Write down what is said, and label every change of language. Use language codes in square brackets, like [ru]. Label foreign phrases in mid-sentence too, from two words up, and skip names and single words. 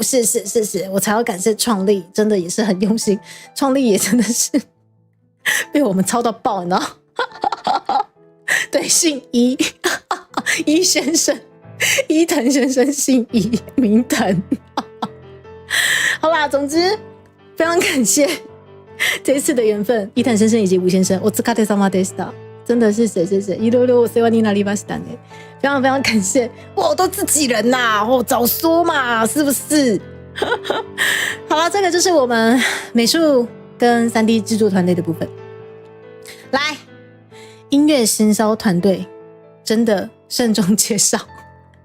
[zh] 是，我才要感谢创立，真的也是很用心，创立也真的是被我们操到爆，你知道？对，姓伊，伊先生，伊藤先生姓伊，名藤。好啦，总之非常感谢。这一次的缘分，伊藤先生以及吴先生， [ja] お疲れ様でした。 [zh] 真的是谢谢， [ja] いろいろお世話になりましたね。 [zh] 非常非常感谢，哇，都自己人呐，早说嘛，是不是？好了，这个就是我们美术跟3D 制作团队的部分。来，音乐行销团队真的慎重介绍。